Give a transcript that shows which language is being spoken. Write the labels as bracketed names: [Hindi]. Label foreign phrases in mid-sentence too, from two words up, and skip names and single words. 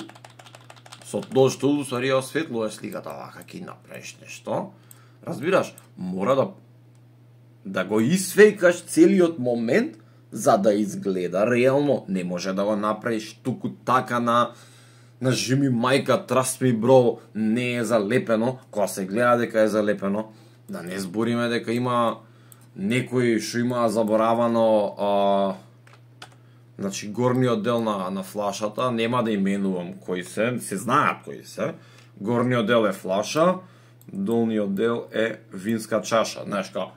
[Macedonian] Со Dodge Tool, усвари, осветлуваш сликата, вака ќе направиш нешто. Разбираш, мора да го исфейкаш целиот момент за да изгледа реално. Не може да го направиш туку така на жими мајка, [English] trust me bro, [Macedonian] не е залепено, кога се гледа дека е залепено. Да не збориме дека има некои што има заборавано значи горниот дел на флашата, нема да именувам кои се знаат кои се. Горниот дел е флаша, долниот дел е винска чаша.